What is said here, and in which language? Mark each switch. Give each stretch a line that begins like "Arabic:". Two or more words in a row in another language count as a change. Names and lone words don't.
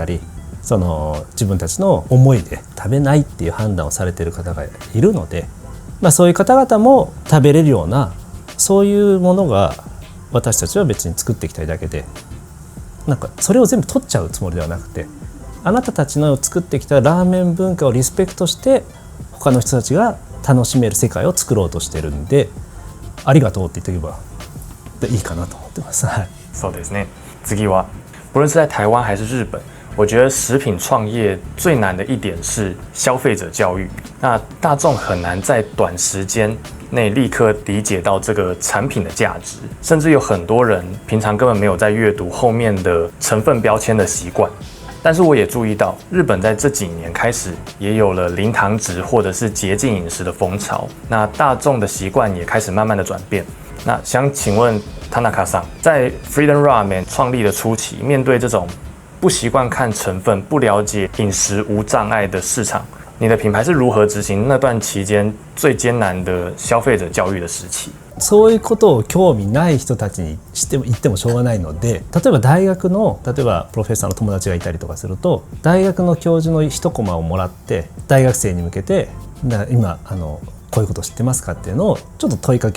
Japanese: り自分たちの思いで食べないっていう判断をされている方がいるので、そういう方々も食べれるようなそういうものが私たちは別に作っていきたいだけでなんかそれを全部取っちゃうつもりではなくてあなたたちの作ってきたラーメン文化をリスペクトして他の人たちが楽しめる世界を作ろうとしてるんでありがとうって言っておけばいいかなと思ってます。はい、そうですね。
Chinese: 次は不論是在台湾还是日本我觉得食品创业最难的一点是消费者教育。那大众很难在短时间内立刻理解到这个产品的价值，甚至有很多人平常根本没有在阅读后面的成分标签的习惯。但是我也注意到，日本在这几年开始也有了零糖值或者是节禁饮食的风潮，那大众的习惯也开始慢慢的转变。那想请问田中さん，在 Freedom Ramen 创立的初期，面对这种不习惯看成分、不了解饮食无障碍的市场， 你的品牌是如何执行那段期間最艰難的消費者教育的時期？
Japanese: そういうことを興味ない人たちに言ってもしょうがないので、例えば大学の例えばプロフェッサーの友達がいたりとかすると、大学の教授の一コマをもらって大学生に向けて今こういうこと知ってますかっていうのをちょっと問いかけ